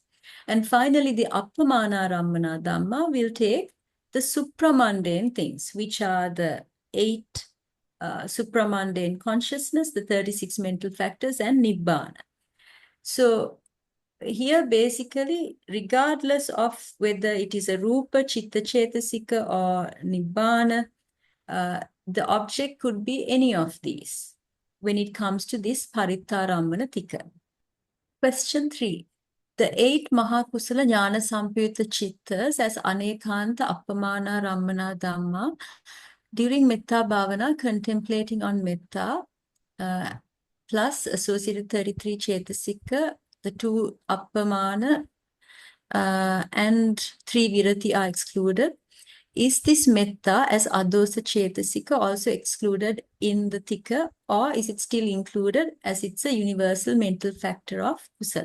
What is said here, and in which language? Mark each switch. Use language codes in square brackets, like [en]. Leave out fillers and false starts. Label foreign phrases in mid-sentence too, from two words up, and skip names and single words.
[en] And finally, the [pi] Appamāṇārammaṇa Dhamma [en] will take the supramundane things, which are the 8 supramundane consciousness, the 36 mental factors, and Nibbana. So here basically, regardless of whether it is a [pi] rupa, chitta, cetasika [en] or nibbana, the object could be any of these when it comes to this [pi] Parittārammaṇa Tika. [en] Question 3. The 8 [pi] Mahakusala Jnana Sampayutta Chittas [en] as [pi] Anekanta Appamāṇārammaṇa Dhammā [en] during [pi] Metta Bhavana, [en] contemplating on Metta, plus associated 33 Cetasika, the 2 Appamāṇa and 3 Virati are excluded. Is this Metta as [pi] Adosa Cetasika [en] also excluded in the Tika, or is it still included as it's a universal mental factor of Kusala?